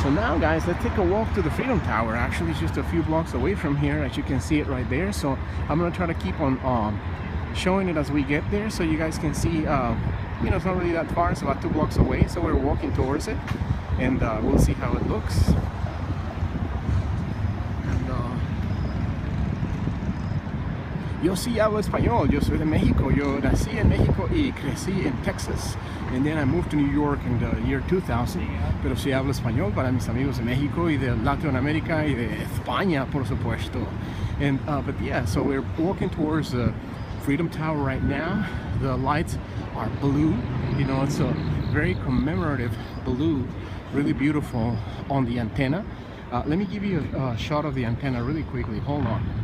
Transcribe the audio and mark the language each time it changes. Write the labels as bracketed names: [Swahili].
[English] So now guys, let's take a walk to the Freedom Tower. Actually it's just a few blocks away from here, as you can see it right there. So I'm gonna try to keep on showing it as we get there, so you guys can see, you know, it's not really that far. It's about 2 blocks away, so we're walking towards it, and we'll see how it looks. And [Spanish] yo sí hablo español. Yo soy de México. Yo nací en México y crecí en Texas, [English] and then I moved to New York in the year 2000. [Spanish] Pero sí hablo español para mis amigos de México y de Latinoamérica y de España, por supuesto. [English] And but yeah, so we're walking towards the Freedom Tower right now. The lights are blue, you know, it's a very commemorative blue, really beautiful on the antenna. Let me give you a shot of the antenna really quickly. Hold on.